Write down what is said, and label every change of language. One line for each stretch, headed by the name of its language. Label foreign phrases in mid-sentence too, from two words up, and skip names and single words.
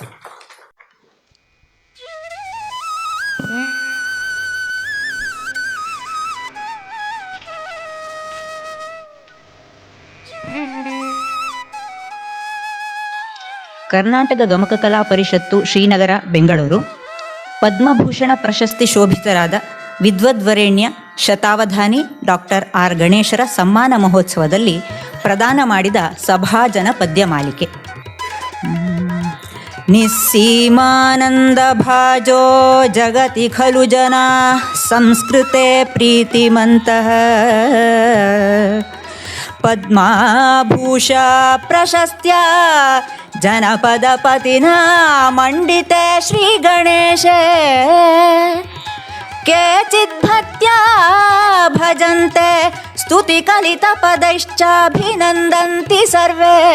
Kannada: ಕರ್ನಾಟಕ ಗಮಕ ಕಲಾ ಪರಿಷತ್ತು ಶ್ರೀನಗರ ಬೆಂಗಳೂರು ಪದ್ಮಭೂಷಣ ಪ್ರಶಸ್ತಿ ಶೋಭಿತರಾದ ವಿದ್ವದ್ವರೇಣ್ಯ ಶತಾವಧಾನಿ ಡಾಕ್ಟರ್ ಆರ್ ಗಣೇಶರ ಸಮ್ಮಾನ ಮಹೋತ್ಸವದಲ್ಲಿ ಪ್ರದಾನ ಮಾಡಿದ ಸಭಾಜನ ಪದ್ಯಮಾಲಿಕೆ.
Sanskrit: निस्सीमानन्दभाजो जगति खलु जनाः संस्कृते प्रीतिमन्तः पद्माभूषा प्रशस्त्या जनपदपतिना मण्डिते श्रीगणेशे केचित् भक्त्या भजन्ते स्तुतिकलितपदैश्चाभिनन्दन्ति सर्वे